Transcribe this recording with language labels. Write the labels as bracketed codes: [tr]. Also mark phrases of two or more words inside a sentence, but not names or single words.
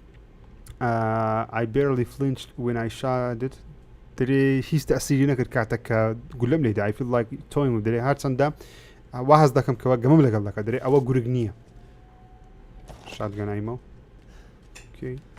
[en] I barely flinched when I shot it [ckb] دەرێ هیچ تەسیری نەکرد کاتێک کە گولەم لێدا [en] I feel like toying [ckb] دەرێ هەرچەندە وا هەز دەکەم کەوە گەمەم لەگەڵ دەکات دەرێ ئەوە گورگ نییە شاتگەنایمەوە اوكي